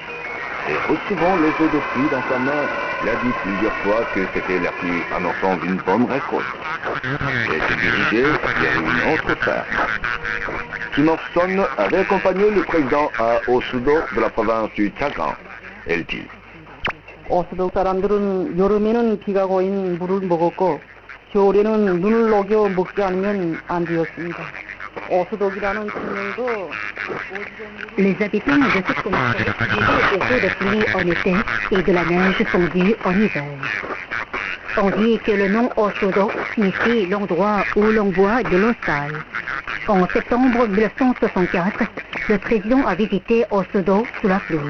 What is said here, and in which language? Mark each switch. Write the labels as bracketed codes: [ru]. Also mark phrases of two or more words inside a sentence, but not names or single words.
[fr] Et recevant les eaux de pluie dans sa main, il a dit plusieurs fois que c'était la pluie annonçant d'une bonne récolte. Il s'est dirigé vers une autre ferme. Kim Il-sung avait accompagné le président à Osudo de la province du Chagang. Elle dit: [ko] 어수도 사람들은 여름에는 비가 고인 물을 먹었고 겨울에는 눈을 녹여 먹지 않으면 안 되었습니다. 어수도기라는 지명도 [fr] Les habitants de cette commune vivaient des eaux de pluie en été et de la neige fondue en hiver. On dit que le nom Osudo signifie l'endroit où l'on boit de l'eau sale. En septembre 1964, le président a visité Osudo sous la pluie.